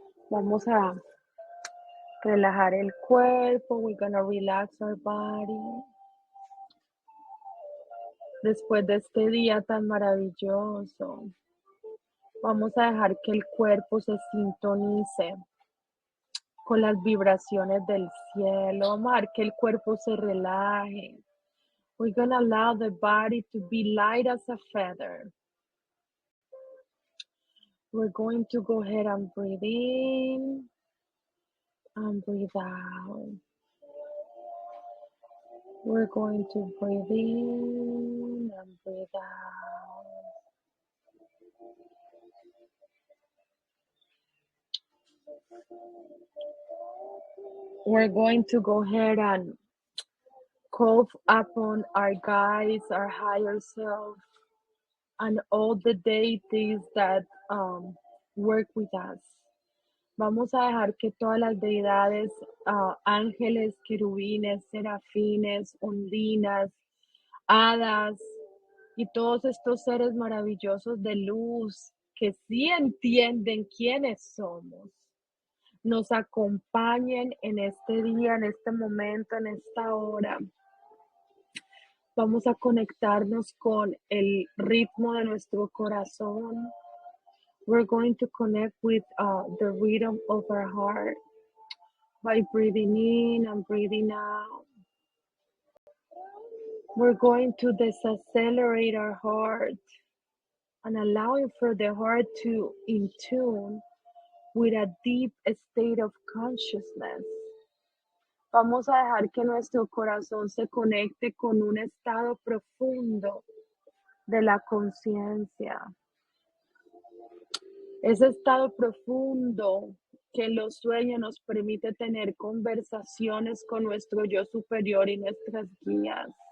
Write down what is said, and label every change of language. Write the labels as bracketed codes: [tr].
[es] Vamos a relajar el cuerpo. [en] We're gonna relax our body. [es] Después de este día tan maravilloso, vamos a dejar que el cuerpo se sintonice con las vibraciones del cielo. Vamos a dejar que el cuerpo se relaje. [en] We're gonna allow the body to be light as a feather. We're going to go ahead and breathe in and breathe out. We're going to breathe in and breathe out. We're going to go ahead and call upon our guides, our higher self, and all the deities that work with us. [es] Vamos a dejar que todas las deidades, ángeles, querubines, serafines, ondinas, hadas y todos estos seres maravillosos de luz que sí entienden quiénes somos, nos acompañen en este día, en este momento, en esta hora. Vamos a conectarnos con el ritmo de nuestro corazón. [en] We're going to connect with the rhythm of our heart by breathing in and breathing out. We're going to decelerate our heart and allowing for the heart to in tune with a deep state of consciousness. [es] Vamos a dejar que nuestro corazón se conecte con un estado profundo de la conciencia. Ese estado profundo que en los sueños nos permite tener conversaciones con nuestro yo superior y nuestras guías.